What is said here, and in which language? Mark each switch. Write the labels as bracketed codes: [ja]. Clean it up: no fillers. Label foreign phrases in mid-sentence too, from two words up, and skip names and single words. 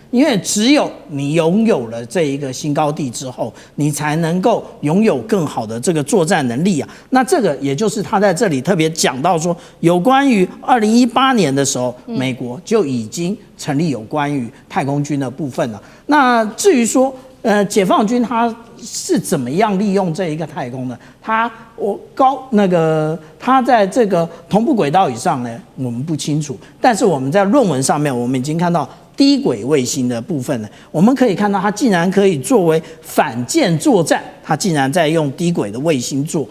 [zh] 因為只有你擁有了這一個新高地之後，你才能夠擁有更好的這個作戰能力啊。那這個也就是他在這裡特別講到說，有關於2018年的時候，美國就已經成立有關於太空軍的部分了。那至於說，解放軍他是怎麼樣利用這一個太空呢？他在這個同步軌道以上呢，我們不清楚。但是我們在論文上面，我們已經看到低軌衛星的部分呢，我們可以看到它竟然可以作為反艦作戰，它竟然在用低軌的衛星做。